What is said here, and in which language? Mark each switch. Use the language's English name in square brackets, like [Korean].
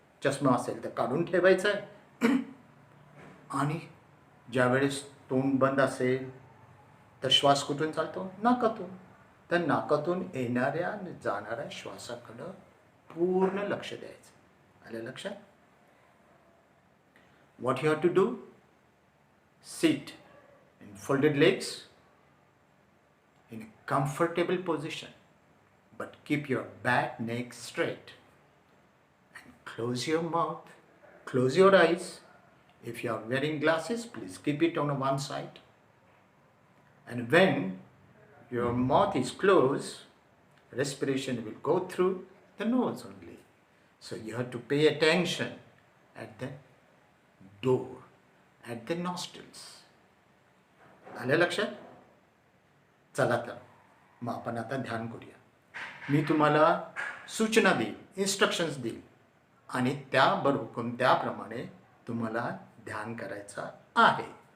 [Marathi] चष्मा असेल तर काढून ठेवायचं आहे. आणि ज्यावेळेस तोंड बंद असेल तर श्वास कुठून चालतो? नाकातून. तर नाकातून येणाऱ्या आणि जाणाऱ्या श्वासाकडं पूर्ण लक्ष द्यायचं. आलं लक्षात? [English] What you have to do? Sit in folded legs in a comfortable position, but keep your back, neck straight, and close your mouth, close your eyes. If you are wearing glasses, please keep it on one side. And when your mouth is closed, respiration will go through the nose only. So you have to pay attention at the door, at the nostrils. [Marathi] आलं लक्षात? चला तर मग आपण आता ध्यान करूया. मी तुम्हाला सूचना देईल, इन्स्ट्रक्शन्स देईल आणि त्याप्रमाणे तुम्हाला ध्यान करायचं आहे.